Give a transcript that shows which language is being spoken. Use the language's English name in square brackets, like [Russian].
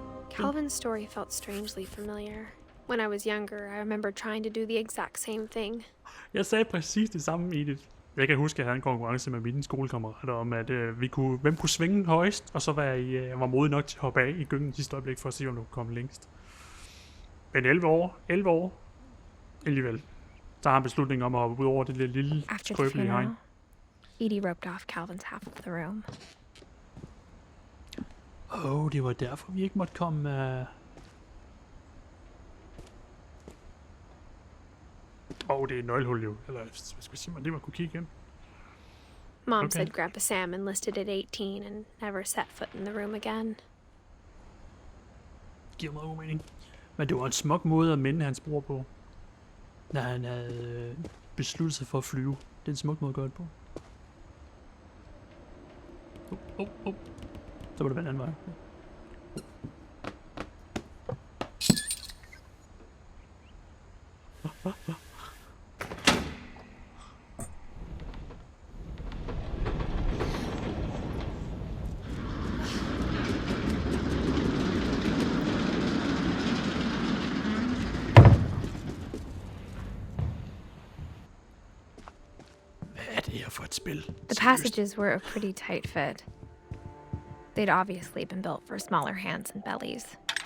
[English] Calvin's story felt strangely familiar. When I was younger, I remember trying to do the exact same thing. [Danish] Jeg sagde præcis det samme, Edith. Jeg kan huske, at jeg havde en konkurrence med mine skolekammerater om, at hvem kunne svinge højst, og så var modig nok til at hoppe af i gyngen sidste øjeblik, for at se, om du kunne komme længst. Men 11 år, alligevel, så har han beslutningen om at hoppe ud over det lille [English] After the [Danish] skrøbelige hegn. [English] funeral, Edie roped off Calvin's half of the room. [Danish] Det var derfor, vi ikke måtte komme... det er et nøglehul jo. Eller hvad skal vi sige, man lige må kunne kigge ind. [English] Mom Okay. said Grandpa Sam enlisted at 18 and never set foot in the room again. [Danish] Giver meget god mening. Men det var en smuk måde at minde hans bror på. Når han havde besluttet sig for at flyve. Det er en smuk måde at gøre det på. Så var det den anden vej. Hvad er det her for et spil? [English] The passages were a pretty tight fit. They'd obviously been built for smaller hands and bellies.